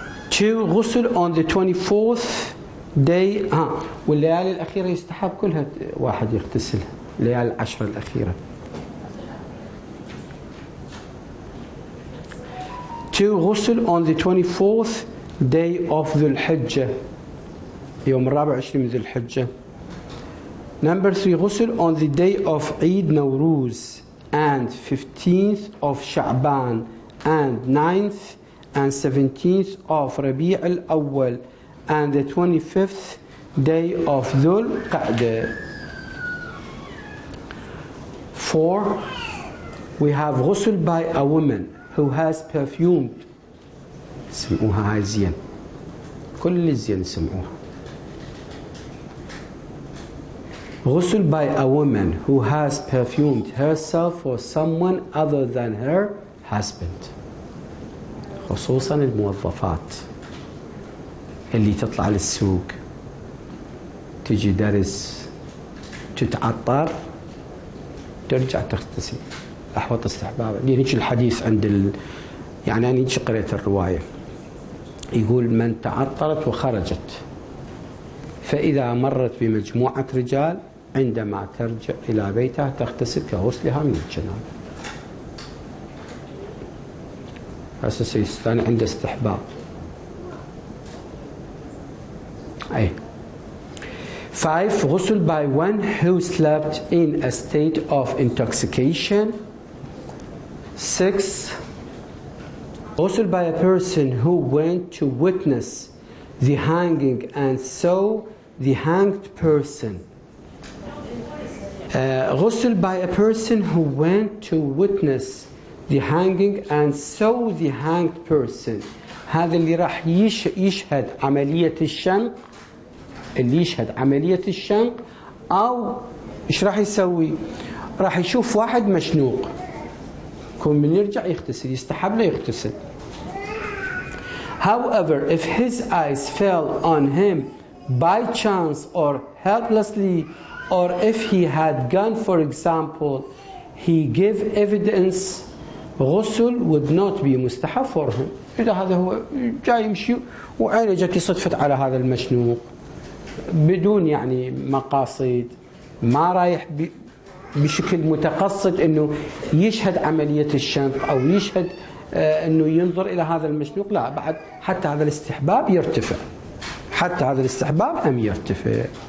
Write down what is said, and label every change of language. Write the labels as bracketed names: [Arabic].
[English] 2 غسل on the 24th day. [Arabic] والليالي الأخيرة يستحب كلها واحد يغتسلها، الليالي العشرة الأخيرة. [English] 2 غسل on the 24th day of ذو الحجة، [Arabic] يوم 24 من ذو الحجة. [English] Number 3 غسل on the day of Eid Nowruz and 15th of Sha'ban and 9th and 17th of Rabi' al-Awwal and the 25th day of Dhul Qa'dah. 4 we have غسل by a woman who has perfumed. [Arabic] سمعوها هاي زين، كل الزين سمعوها. [English] غسل by a woman who has perfumed herself for someone other than her husband، [Arabic] خصوصا الموظفات اللي تطلع للسوق تجي درس تتعطر ترجع تغتسل. أحوط استحباب. يعني الحديث عند يعني أنا قرأت الرواية يقول من تعطرت وخرجت فإذا مرت بمجموعة رجال عندما ترجع إلى بيتها تغتسل كغسلها من الجنابة. أساس الثاني عند استحباب. [English] أي 5 غسل by one who slept in a state of intoxication. 6 غسل by a person who went to witness the hanging and saw the hanged person. غسل by a person who went to witness the hanging and saw the hanged person. [Arabic] هذا اللي راح يشهد عملية الشنق، اللي يشهد عملية الشنق، أو إيش راح يسوي؟ راح يشوف واحد مشنوق، كون من يرجع يغتسل، يستحب له يغتسل. [English] However, if his eyes fell on him by chance or helplessly, or if he had gone, for example, he gave evidence, غسل would not be مستحب for him. [Arabic] إذا هذا هو جاي يمشي وعينه جت صدفت على هذا المشنوق بدون يعني مقاصد، ما رايح بشكل متقصد انه يشهد عملية الشنق او يشهد انه ينظر الى هذا المشنوق، لا، بعد حتى هذا الاستحباب يرتفع، حتى هذا الاستحباب يرتفع.